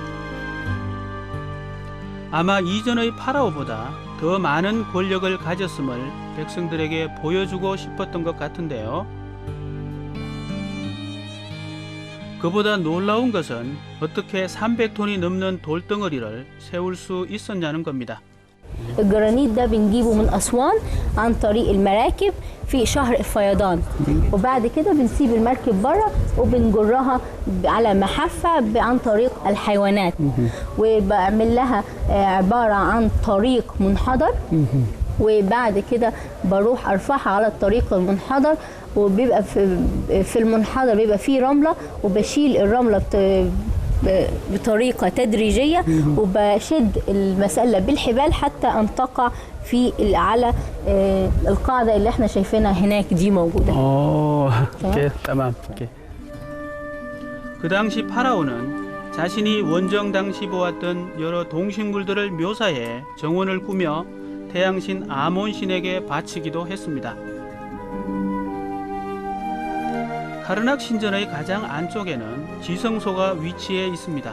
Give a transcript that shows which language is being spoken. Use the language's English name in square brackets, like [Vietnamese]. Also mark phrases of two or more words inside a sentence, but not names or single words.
[Korean] 아마 이전의 파라오보다 더 많은 권력을 가졌음을 백성들에게 보여주고 싶었던 것 같은데요. 그보다 놀라운 것은 어떻게 300톤이 넘는 돌덩어리를 세울 수 있었냐는 겁니다. [Arabic] الجرانيت ده بنجيبه من أسوان عن طريق المراكب في شهر الفيضان وبعد كده بنسيب المركب بره وبنجرها على محافة عن طريق الحيوانات وبعمل لها عبارة عن طريق منحدر وبعد كده بروح أرفعها على الطريق المنحدر وبيبقى في المنحدر بيبقى فيه رملة وبشيل الرملة بطريقة تدريجية وبشد المسلة بالحبال حتى أن تقع في على القاعدة اللي احنا شايفينها هناك دي موجودة. [Korean] 오케이, tamam. 오케이. 그 당시 파라오는 자신이 원정 당시 보았던 여러 동식물들을 묘사해 정원을 꾸며 태양신 아몬 신에게 바치기도 했습니다. 카르낙 신전의 가장 안쪽에는 지성소가 위치해 있습니다.